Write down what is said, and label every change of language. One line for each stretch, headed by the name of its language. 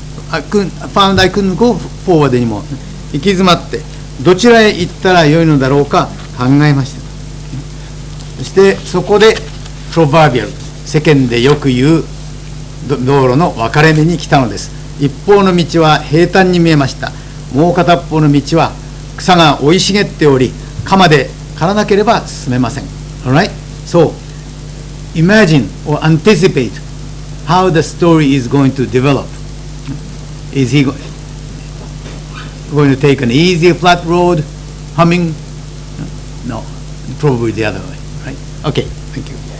English: I couldn't go forward anymore.
Japanese: 行き詰まってどちらへ行ったらよいのだろうか考えました。そしてそこでプロバービアル、世間でよく言う道路の分かれ目に来たのです。一方の道は平坦に見えました。もう片方の道は草が生い茂っており、鎌で刈らなければ進めません。
English: Alright? So, imagine or anticipate how the story is going to develop. Is he going to take an easy flat road, humming? No, probably the other way. Right? Okay, thank you.